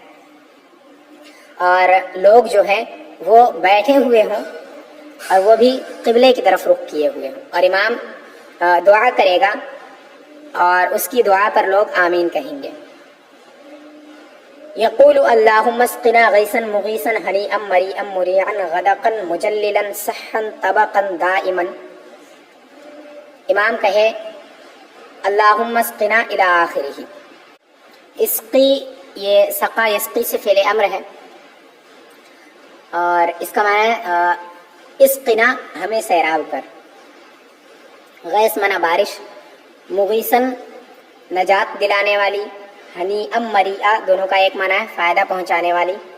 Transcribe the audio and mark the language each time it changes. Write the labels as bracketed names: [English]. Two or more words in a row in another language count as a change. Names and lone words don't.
[Urdu] اور لوگ جو ہیں وہ بیٹھے ہوئے ہوں اور وہ بھی قبلے کی طرف رخ کیے ہوئے ہوں، اور امام دعا کرے گا اور اس کی دعا پر لوگ آمین کہیں گے۔ [Arabic] یقول اللہم اسقنا غیثا مغیثا ہنیئا مریئا مریعا غدقا مجللا صحا طبقا دائما، [Urdu] امام کہے [Arabic] اللہم اسقنا الی آخرہ۔ [Urdu] اسقی، یہ [Arabic] سقا یسقی [Urdu] سے فعل امر ہے، اور اس کا معنی ہے اسقنا، ہمیں سیراب کر، غیث منا بارش، مغیثن نجات دلانے والی، [Arabic] ہنیئا مریعا [Urdu] دونوں کا ایک معنی ہے فائدہ پہنچانے والی،